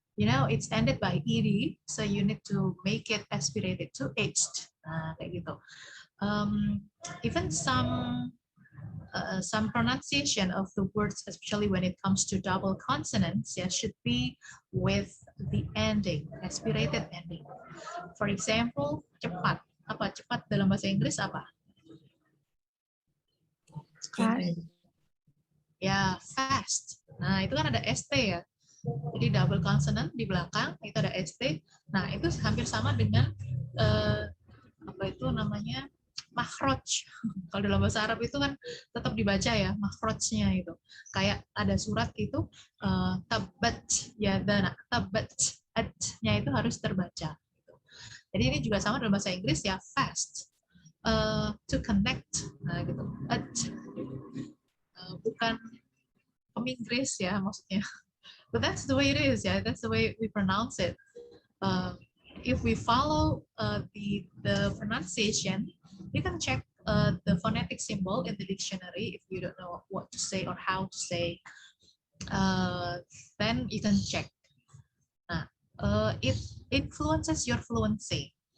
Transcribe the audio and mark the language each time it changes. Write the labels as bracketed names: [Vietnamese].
[English] You know, it's ended by ed, so you need to make it aspirated to aged. [Indonesian] Nah, kayak gitu. [English] Even some pronunciation of the words, especially when it comes to double consonants, yeah, should be with the ending, aspirated ending. For example, cepat. [Indonesian] Apa cepat dalam bahasa Inggris apa? [English] Fast. [Indonesian] Ya, fast. Nah, itu kan ada ST ya. Jadi double consonant di belakang itu ada ST. Nah, itu hampir sama dengan apa itu namanya? Makhraj. Kalau dalam bahasa Arab itu kan tetap dibaca ya, makhrajnya itu. Kayak ada surat itu tabat yadana, tabat at-nya itu harus terbaca. Jadi ini juga sama dalam bahasa Inggris ya, fast. [English] To connect, [Indonesian] nah gitu. At, bukan peminggris ya maksudnya. [English] But that's the way it is, yeah. That's the way we pronounce it. If we follow the pronunciation, you can check the phonetic symbol in the dictionary if you don't know what to say or how to say. Then you can check. Nah, it influences your fluency.